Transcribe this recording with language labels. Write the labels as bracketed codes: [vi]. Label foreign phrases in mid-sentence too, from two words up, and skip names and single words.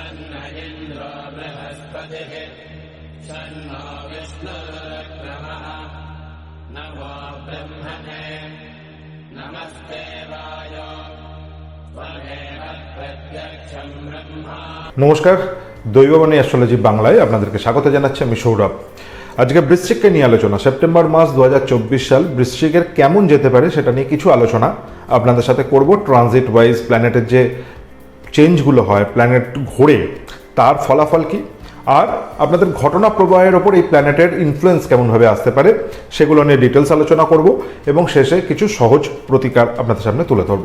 [sa] तन्न इन्द्रो बृहस्पतिः शन्नो विष्णुरुक्रमः नमो ब्रह्मणे नमस्ते वायो त्वमेव प्रत्यक्षं ब्रह्मा। [bn] নমস্কার, দৈববাণী অ্যাস্ট্রোলজি বাংলায় আপনাদেরকে স্বাগত জানাচ্ছি। আমি সৌরভ। আজকে বৃশ্চিককে নিয়ে আলোচনা। সেপ্টেম্বর মাস 2024 সাল বৃশ্চিকের কেমন যেতে পারে সেটা নিয়ে কিছু আলোচনা আপনাদের সাথে করব। [en] transit wise [bn] প্ল্যানেটের যে চেঞ্জগুলো হয়, প্ল্যানেট ঘোরে, তার ফলাফল কি, আর আপনাদের ঘটনা প্রবাহের ওপর এই প্ল্যানেটের ইনফ্লুয়েন্স কেমনভাবে আসতে পারে সেগুলো নিয়ে ডিটেলস আলোচনা করব এবং শেষে কিছু সহজ প্রতিকার আপনাদের সামনে তুলে ধরব।